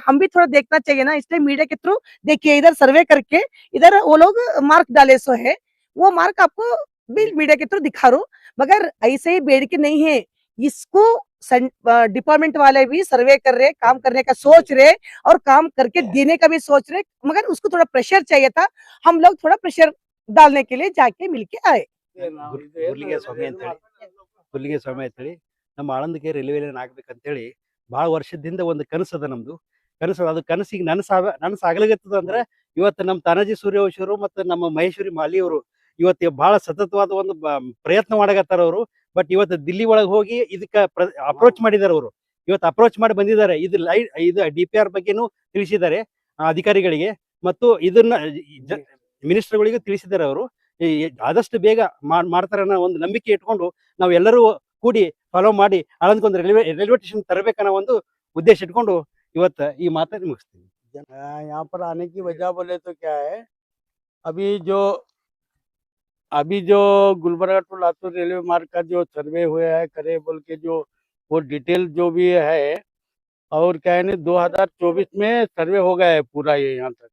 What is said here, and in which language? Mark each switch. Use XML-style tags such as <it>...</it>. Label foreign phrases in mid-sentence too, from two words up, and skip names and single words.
<hi>हम भी थोड़ा देखना चाहिए ना। इसलिए मीडिया के थ्रू देखिए इधर सर्वे करके इधर वो लोग मार्क डाले सो है, वो मार्क आपको भी मीडिया के थ्रू दिखा रो। मगर ऐसे ही बेड़ के नहीं है, इसको डिपार्टमेंट वाले भी सर्वे कर रहे, काम करने का सोच रहे और काम करके देने का भी सोच रहे। मगर उसको थोड़ा प्रेशर चाहिए था। हम लोग थोड़ा प्रेशर डालने के लिए जाके मिलके आए।</hi> <kn>ಹುಲ್ಲಿಗೆ ಸ್ವಾಮಿ ಅಂತೇಳಿ ನಮ್ಮ ಆಳಂದಕ್ಕೆ</kn> <en>railway line</en> <kn>ಆಗ್ಬೇಕಂತೇಳಿ ಭಾಳ ವರ್ಷದಿಂದ ಒಂದು ಕನಸದ ನಮ್ದು. ಅದು ಕನಸಿಗೆ ನನಸಾಗಲಿಗತ್ತದ ಅಂದ್ರೆ ಇವತ್ತು ನಮ್ಮ ತಾನಾಜಿ ಸೂರ್ಯವಂಶಿಯವರು ಮತ್ತು ನಮ್ಮ ಮಹೇಶ್ವರಿ ಮಾಲಿ ಅವರು ಇವತ್ತು ಬಹಳ ಸತತವಾದ ಒಂದು ಪ್ರಯತ್ನ ಮಾಡಕತ್ತಾರ ಅವರು. ಬಟ್ ಇವತ್ತು ದಿಲ್ಲಿ ಒಳಗೆ ಹೋಗಿ ಇದಕ್ಕೆ ಅಪ್ರೋಚ್ ಮಾಡಿದಾರೆ ಅವರು. ಇವತ್ತು ಅಪ್ರೋಚ್ ಮಾಡಿ ಬಂದಿದ್ದಾರೆ. ಇದು DPR ಬಗ್ಗೆನೂ ತಿಳಿಸಿದ್ದಾರೆ ಅಧಿಕಾರಿಗಳಿಗೆ ಮತ್ತು ಇದನ್ನ ಮಿನಿಸ್ಟರ್ಗಳಿಗೂ ತಿಳಿಸಿದ್ದಾರೆ ಅವರು. ಆದಷ್ಟು ಬೇಗ ಮಾಡ್ತಾರೆ ಅನ್ನೋ ಒಂದು ನಂಬಿಕೆ ಇಟ್ಕೊಂಡು ನಾವೆಲ್ಲರೂ ಕೂಡಿ ಫಾಲೋ ಮಾಡಿ ಆಳಂದಕ್ಕೊಂದು</kn> <en>railway station</en> <kn>ತರಬೇಕನ್ನೋ ಒಂದು ಉದ್ದೇಶ ಇಟ್ಕೊಂಡು ಇವತ್ತು ಈ ಮಾತನ್ನು ಮುಗಿಸ್ತೀನಿ.</kn> <hi>यहाँ पर आने की वजह बोले तो क्या है, अभी जो गुलबर्गा टू लातूर रेलवे मार्ग का जो सर्वे हुआ है करे बोल के जो वो डिटेल जो भी है और क्या है 2024 में सर्वे हो गया है पूरा ये यहाँ तक।</hi>